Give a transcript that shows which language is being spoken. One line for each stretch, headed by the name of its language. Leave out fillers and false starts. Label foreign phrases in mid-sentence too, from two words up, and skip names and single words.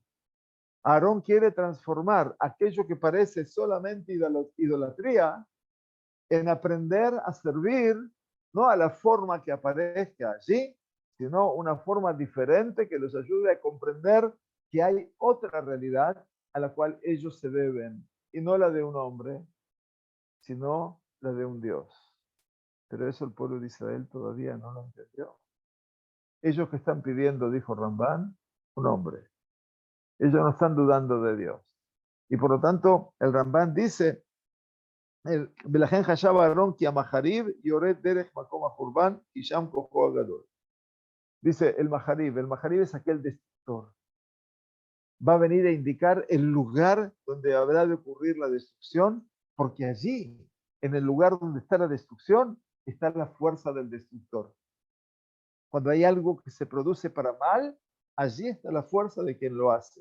Spanish: Aarón quiere transformar aquello que parece solamente idolatría en aprender a servir, no a la forma que aparezca allí, sino una forma diferente que los ayude a comprender que hay otra realidad a la cual ellos se deben, y no la de un hombre, sino la de un Dios. Pero eso el pueblo de Israel todavía no lo entendió. Ellos que están pidiendo, dijo Ramban, un hombre. Ellos no están dudando de Dios. Y por lo tanto, el Ramban dice,
Hebrew: ולכן חשב אהרון כי המחריב יורד דרך מקום החורבן, כי שם כוחו הגדול.
Spanish: Dice el Maharib es aquel destructor. Va a venir a indicar el lugar donde habrá de ocurrir la destrucción, porque allí, en el lugar donde está la destrucción, está la fuerza del destructor. Cuando hay algo que se produce para mal, allí está la fuerza de quien lo hace.